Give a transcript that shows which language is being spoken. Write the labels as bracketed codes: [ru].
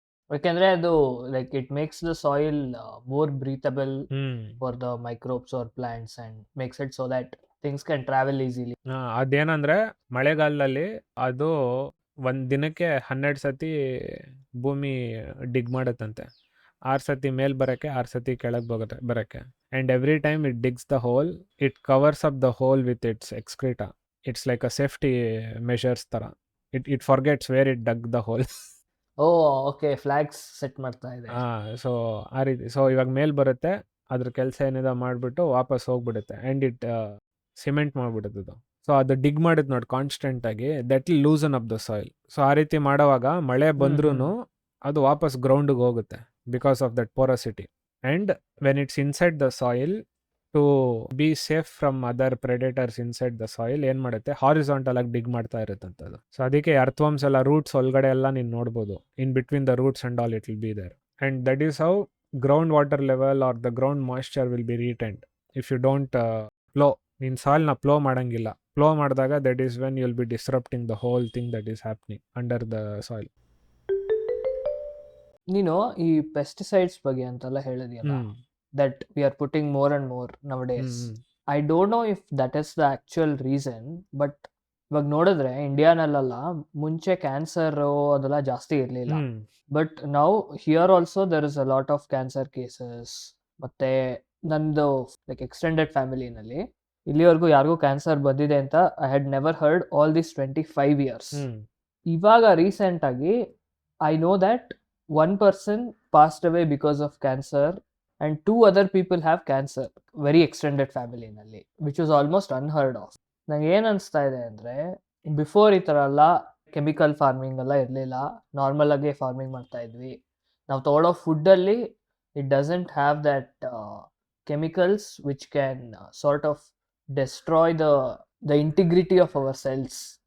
[kn] ಯಾಕೆಂದ್ರೆ ಅದು [en] Like it makes the soil more breathable for the microbes or plants and makes it so that things can travel easily. [kn] ಅದೇನಂದ್ರೆ ಮಳೆಗಾಲದಲ್ಲಿ ಅದು ಒಂದು ದಿನಕ್ಕೆ 12 ಸತಿ ಭೂಮಿ ಡಿಗ್ ಮಾಡುತ್ತಂತೆ. 6 ಸತಿ ಮೇಲ್ ಬರೋಕ್ಕೆ, 6 ಸತಿ ಕೆಳಗೆ ಬರೋಕ್ಕೆ. [en] and every time it digs the hole, it covers up the hole with its excreta. It's like a safety measures ತರ. It forgets where it dug the hole. Oh okay, flags set [kn] ಮಾಡ್ತಾ ಇದೆ. So ಆ ರೀತಿ. So ಇವಾಗ ಮೇಲ್ ಬರುತ್ತೆ, ಅದ್ರ ಕೆಲಸ ಏನಿದೆ ಮಾಡಿಬಿಟ್ಟು ವಾಪಸ್ ಹೋಗ್ಬಿಡುತ್ತೆ, ಆ್ಯಂಡ್ ಇಟ್ ಸಿಮೆಂಟ್ ಮಾಡಿಬಿಡುತ್ತೆ ಅದು. [en] so [kn] ಅದು ಡಿಗ್ ಮಾಡಿದ್ ನೋಡಿ ಕಾನ್ಸ್ಟೆಂಟ್ ಆಗಿ, [en] That will loosen up the soil. [kn] So ಆ ರೀತಿ ಮಾಡೋವಾಗ ಮಳೆ ಬಂದ್ರೂ ಅದು ವಾಪಸ್ ಗ್ರೌಂಡ್ಗೆ ಹೋಗುತ್ತೆ [en] Because of that porosity. And when it's inside the soil, to be safe from other predators inside the soil, [kn] ಏನು ಮಾಡುತ್ತೆ, ಹಾರಿಸಾಂಟಲ್ ಆಗಿ ಡಿಗ್ ಮಾಡ್ತಾ ಇರುತ್ತಂಥದ್ದು. ಸೊ ಅದಕ್ಕೆ ಅರ್ಥವಮ್ಸ್ ಎಲ್ಲ ರೂಟ್ಸ್ ಒಳಗಡೆ ಎಲ್ಲ ನೀನು ನೋಡ್ಬೋದು, [en] In between the roots and all it will be there. And that is how ground water level or the ground moisture will be retained if you don't flow. [kn] ನೀನು ಸಾಯಿಲ್ನ ಫ್ಲೋ ಮಾಡೋಂಗಿಲ್ಲ. ಫ್ಲೋ ಮಾಡಿದಾಗ [en] That is when you will be disrupting the whole thing that is happening under the soil. [kn] ನೀನು ಈ pesticides ಬಗ್ಗೆ ಅಂತೆಲ್ಲ ಹೇಳಿದ್ಯಲ್ಲ, [en] that we are putting more and more nowadays. I don't know if that is the actual reason, but [kn] ಇವಾಗ ನೋಡಿದ್ರೆ ಇಂಡಿಯಾನಲ್ಲೆಲ್ಲ ಮುಂಚೆ cancer ಅದೆಲ್ಲ ಜಾಸ್ತಿ ಇರಲಿಲ್ಲ, [en] but [kn] ನಾವು [en] Here also there is a lot of cancer cases. [kn] ಮತ್ತೆ ನಂದು ಲೈಕ್ ಎಕ್ಸ್ಟೆಂಡೆಡ್ ಫ್ಯಾಮಿಲಿನಲ್ಲಿ ಇಲ್ಲಿವರೆಗೂ ಯಾರಿಗೂ ಕ್ಯಾನ್ಸರ್ ಬಂದಿದೆ ಅಂತ [en] I had never heard all this 25 years. [kn] ಇವಾಗ ರೀಸೆಂಟ್ ಆಗಿ [en] I know that one person passed away because of cancer and 2 other people have cancer, very extended family [kn] ನಲ್ಲಿ, [en] which was almost unheard of. [kn] ನಂಗೆ ಏನು ಅನಿಸ್ತಾ ಇದೆ ಅಂದರೆ, before ಈ ಥರ ಎಲ್ಲ ಕೆಮಿಕಲ್ ಫಾರ್ಮಿಂಗ್ ಎಲ್ಲ ಇರಲಿಲ್ಲ, ನಾರ್ಮಲ್ ಆಗಿ ಫಾರ್ಮಿಂಗ್ ಮಾಡ್ತಾ ಇದ್ವಿ. ನಾವು ತೊಗೊಳ್ಳೋ ಫುಡ್ಡಲ್ಲಿ [en] It doesn't have that chemicals which can sort of destroy the integrity of our cells.